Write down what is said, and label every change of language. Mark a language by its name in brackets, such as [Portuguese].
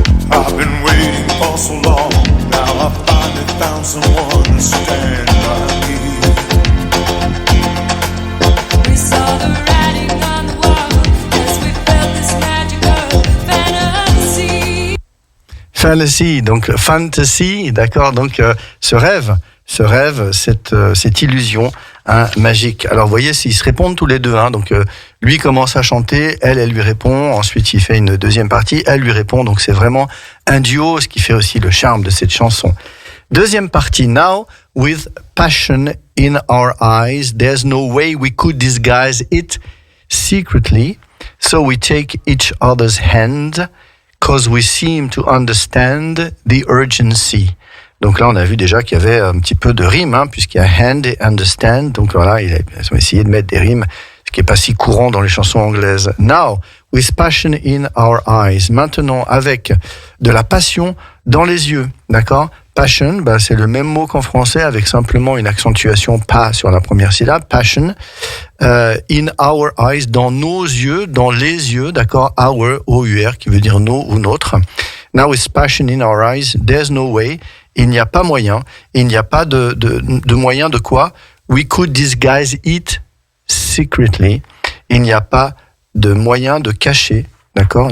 [English] I've been waiting for so long. Now I finally found someone to stand by me. We saw the writing on the wall as we felt this magical fantasy. [French] Fantasy, donc fantasy, d'accord, donc ce rêve, cette illusion magique. Alors vous voyez, ils se répondent tous les deux, donc lui commence à chanter, elle lui répond, ensuite il fait une deuxième partie, elle lui répond, donc c'est vraiment un duo, ce qui fait aussi le charme de cette chanson. Deuxième partie, [English] now with passion in our eyes, there's no way we could disguise it secretly, so we take each other's hand, 'cause we seem to understand the urgency. [French] Donc là, on a vu déjà qu'il y avait un petit peu de rime, puisqu'il y a hand et understand. Donc voilà, ils ont essayé de mettre des rimes, ce qui n'est pas si courant dans les chansons anglaises. [English] Now, with passion in our eyes. [French] Maintenant, avec de la passion dans les yeux, d'accord? Passion, c'est le même mot qu'en français, avec simplement une accentuation pas sur la première syllabe. Passion. [English] In our eyes, [French] dans nos yeux, dans les yeux, d'accord? Our, O-U-R, qui veut dire nos ou notre. [English] Now, with passion in our eyes, there's no way. [French] Il n'y a pas moyen, il n'y a pas de moyen de quoi? [English] We could disguise it secretly. [French] Il n'y a pas de moyen de cacher, d'accord?